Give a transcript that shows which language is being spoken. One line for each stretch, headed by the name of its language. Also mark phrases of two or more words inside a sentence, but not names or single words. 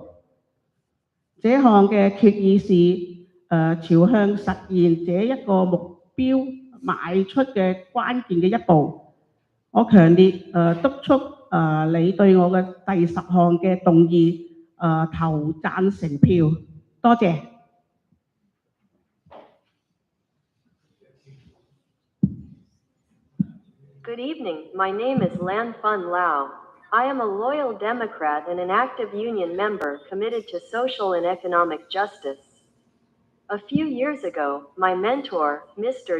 Cantonese: 這項嘅決議是朝向實現這一個目標邁出嘅關鍵嘅一步。我強烈督促你對我嘅第10項嘅動議投贊成票，多謝。
English: Good evening, my name is Lan Phun Lao. I am a loyal Democrat and an active union member committed to social and economic justice. A few years ago, my mentor, Mr.